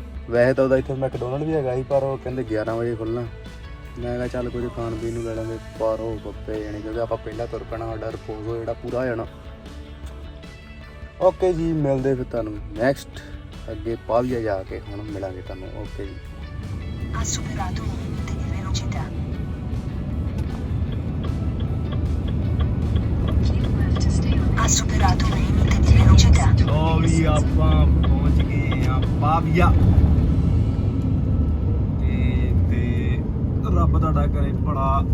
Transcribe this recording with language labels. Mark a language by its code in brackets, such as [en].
[pa] ਵੈਸੇ ਤਾਂ ਉਹਦਾ ਇੱਥੇ ਮੈਕਡੋਨਲਡ ਵੀ ਹੈਗਾ ਸੀ ਪਰ ਉਹ ਕਹਿੰਦੇ 11 ਵਜੇ ਖੁੱਲ੍ਹਣਾ। ਮੈਂ ਕਿਹਾ ਚੱਲ ਕੁਝ ਖਾਣ ਪੀਣ ਨੂੰ ਲੈ ਲਾਂਗੇ ਪਰ ਉਹ ਬੱਪੇ ਜਾਣੀ ਕਿਉਂਕਿ ਆਪਾਂ ਪਹਿਲਾਂ ਤੁਰ ਪੈਣਾ, ਸਾਡਾ ਰਿਪੋਜ਼ ਜਿਹੜਾ ਪੂਰਾ ਹੋ ਜਾਣਾ। ਓਕੇ ਜੀ ਮਿਲਦੇ ਫਿਰ ਤੁਹਾਨੂੰ ਨੈਕਸਟ ਅੱਗੇ ਪਾਵੀਆ ਜਾ ਕੇ ਹੁਣ ਮਿਲਾਂਗੇ ਤੁਹਾਨੂੰ। ਓਕੇ ਜੀ। [it] Ha superato un limite di velocità. Ha superato un limite di velocità. [pa] ਲੋ ਵੀ ਆਪਾਂ ਪਹੁੰਚ ਗਏ ਆ ਪਾਵੀਆ ਤੇ ਰੱਬ ਤੁਹਾਡਾ ਕਰੇ ਭਲਾ।